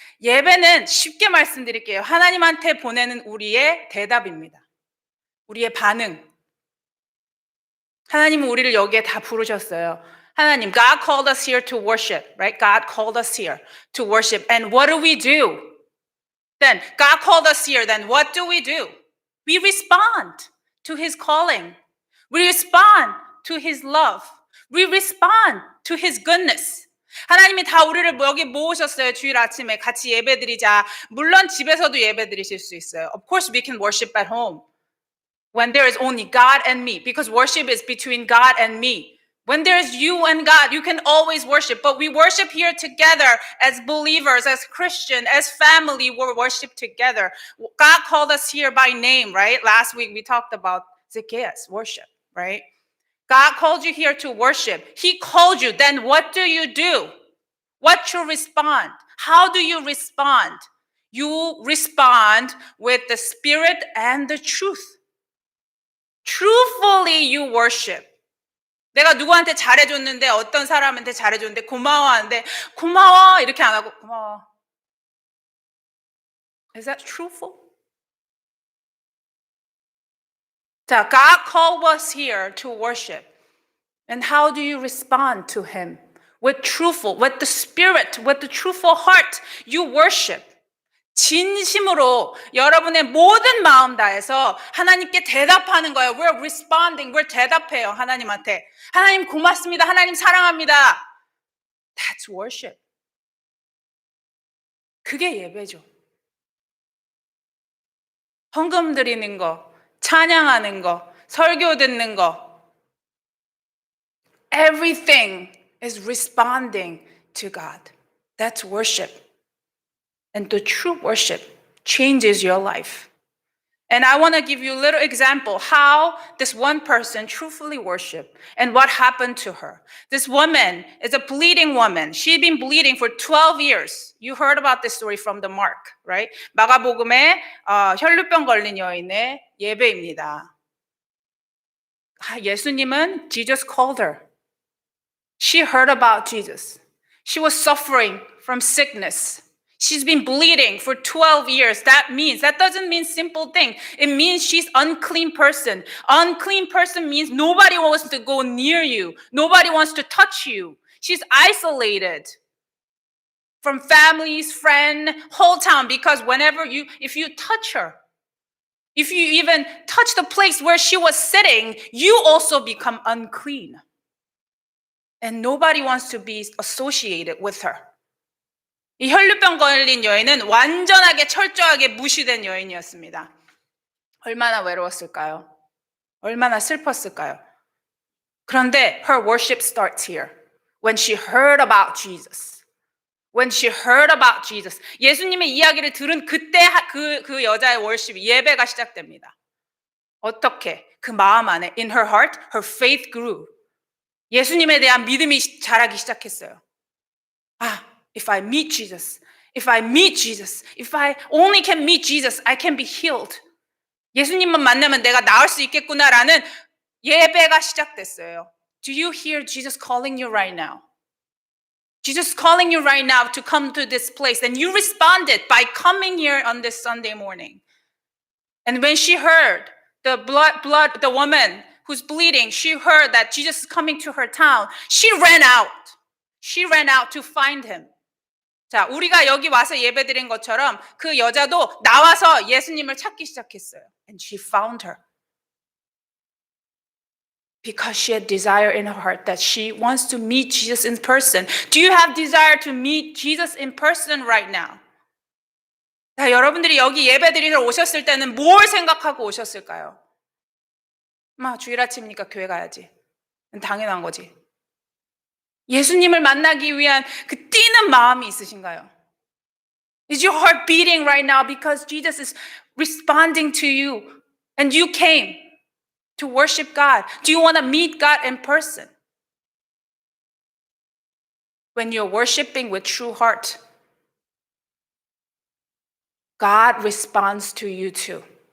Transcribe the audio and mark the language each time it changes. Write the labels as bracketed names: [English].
[Korean] 예배는 쉽게 말씀드릴게요. 하나님한테 보내는 우리의 대답입니다. 우리의 반응. 하나님은 우리를 여기에 다 부르셨어요. [English] 하나님, God called us here to worship, right? God called us here to worship. And what do we do? Then God called us here. Then what do? We respond to his calling. We respond to his love. We respond to his goodness. [Korean] 하나님이 다 우리를 여기 모으셨어요. 주일 아침에 같이 예배드리자. 물론 집에서도 예배드리실 수 있어요. [English] Of course we can worship at home when there is only God and me, because worship is between God and me. When there's you and God, you can always worship. But we worship here together as believers, as Christian, as family, we worship together. God called us here by name, right? Last week we talked about Zacchaeus, worship, right? God called you here to worship. He called you. Then what do? What you respond? How do you respond? You respond with the spirit and the truth. Truthfully you worship. [Korean] 내가 누구한테 잘해줬는데 어떤 사람한테 잘해줬는데 고마워하는데 고마워 이렇게 안 하고 고마워. [English] Is that truthful? 자, God called us here to worship. And how do you respond to him? With the spirit, with the truthful heart, you worship. [Korean] 진심으로 여러분의 모든 마음 다해서 하나님께 대답하는 거예요. [English] We're responding. we're [Korean] 대답해요. 하나님한테. 하나님 고맙습니다. 하나님 사랑합니다. [English] That's worship. [Korean] 그게 예배죠. 헌금 드리는 거, 찬양하는 거, 설교 듣는 거. [English] Everything is responding to God. That's worship. And the true worship changes your life. And I want to give you a little example how this one person truthfully worshiped and what happened to her. This woman is a bleeding woman. She'd been bleeding for 12 years. You heard about this story from the Mark, right? [Korean] 마가복음에 혈루병 걸린 여인의 예배입니다. [English] 예수님은 Jesus called her. She heard about Jesus. She was suffering from sickness. She's been bleeding for 12 years. That doesn't mean simple thing. It means she's unclean person. Unclean person means nobody wants to go near you. Nobody wants to touch you. She's isolated from families, friend, whole town, because if you touch her, if you even touch the place where she was sitting, you also become unclean. And nobody wants to be associated with her. [Korean] 이 혈루병 걸린 여인은 완전하게 철저하게 무시된 여인이었습니다. 얼마나 외로웠을까요? 얼마나 슬펐을까요? 그런데 [English] her worship starts here. When she heard about Jesus. When she heard about Jesus. [Korean] 예수님의 이야기를 들은 그때 그 여자의 월십이 예배가 시작됩니다. 어떻게? 그 마음 안에 [English] in her heart, her faith grew. [Korean] 예수님에 대한 믿음이 자라기 시작했어요. [English] If I meet Jesus, if I only can meet Jesus, I can be healed. [Korean] 예수님만 만나면 내가 나을 수 있겠구나라는 예배가 시작됐어요. [English] Do you hear Jesus calling you right now? Jesus calling you right now to come to this place. And you responded by coming here on this Sunday morning. And when she heard the woman who's bleeding, she heard that Jesus is coming to her town. She ran out. She ran out to find him. [Korean] 자, 우리가 여기 와서 예배드린 것처럼 그 여자도 나와서 예수님을 찾기 시작했어요. [English] And she found her. Because she had desire in her heart that she wants to meet Jesus in person. Do you have desire to meet Jesus in person right now? [Korean] 자, 여러분들이 여기 예배드리러 오셨을 때는 뭘 생각하고 오셨을까요? 주일 아침이니까 교회 가야지. 당연한 거지. 예수님을 만나기 위한 그 뛰는 마음이 있으신가요? [English] Is your heart beating right now because Jesus is responding to you and you came to worship God? Do you want to meet God in person? When you're worshiping with true heart, God responds to you too.